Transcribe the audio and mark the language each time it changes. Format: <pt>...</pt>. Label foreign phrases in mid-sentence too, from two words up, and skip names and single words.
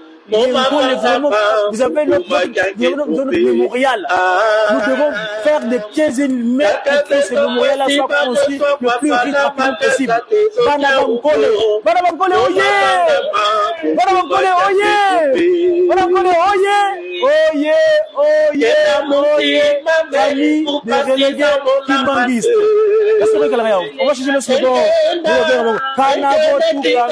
<fr>Vous avez notre mémorial. Nous devons faire des 15 mètres pour que ce mémorial soit construit le plus rapidement possible.</fr> <ln>Banabangolé, oye! Banabangolé, oye! Banabangolé, oye! Oye!</ln> <fr>Famille des relégués kimbanguistes. On va changer le slogan. Kanabotu</fr>